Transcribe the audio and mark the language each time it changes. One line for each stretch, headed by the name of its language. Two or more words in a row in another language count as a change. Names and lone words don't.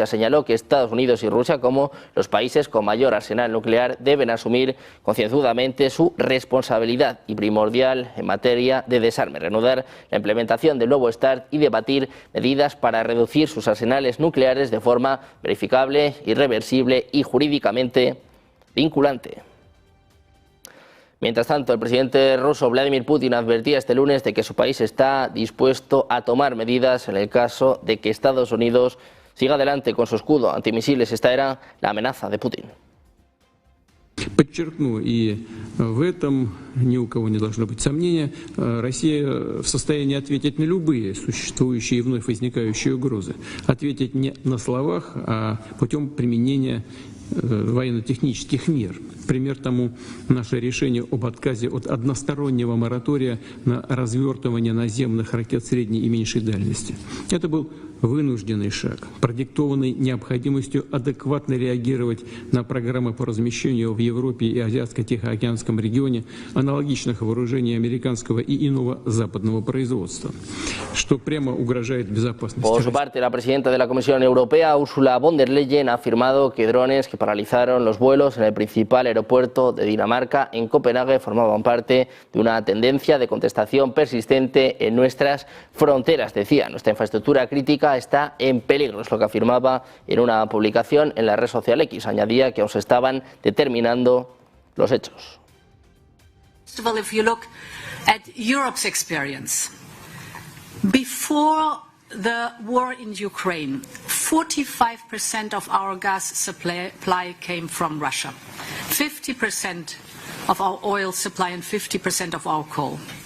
Spanish: Señaló que Estados Unidos y Rusia, como los países con mayor arsenal nuclear, deben asumir concienzudamente su responsabilidad y primordial en materia de desarme, reanudar la implementación del nuevo START y debatir medidas para reducir sus arsenales nucleares de forma verificable, irreversible y jurídicamente vinculante. Mientras tanto, el presidente ruso Vladimir Putin advertía este lunes de que su país está dispuesto a tomar medidas en el caso de que Estados Unidos siga adelante con su escudo antimisiles. Esta era la amenaza de Putin.
Russian: Подчеркну, и в этом ни у кого не должно быть сомнения, Россия в состоянии ответить на любые существующие и вновь возникающие угрозы. Ответить не на словах, а путем применения военно-технических мер. Пример тому наше решение об отказе от одностороннего моратория на развертывание наземных ракет средней и меньшей дальности. Это был вынужденный шаг, продиктованный необходимостью адекватно реагировать на программы по размещению в Европе и Азиатско-Тихоокеанском регионе аналогичных вооружений американского и иного западного производства, что прямо угрожает безопасности.
Spanish: Por su parte, la presidenta de la Comisión Europea, Ursula von der Leyen, ha afirmado que drones que paralizaron los vuelos en el principal aeropuerto de Dinamarca, en Copenhague, formaban parte de una tendencia de contestación persistente en nuestras fronteras. Decía, nuestra infraestructura crítica está en peligro, es lo que afirmaba en una publicación en la red social X. Añadía que aún se estaban determinando los hechos.
English: If you look at Europe's experience, before the war in Ukraine, 45% of our gas supply came from Russia, 50% of our oil supply and 50% of our coal.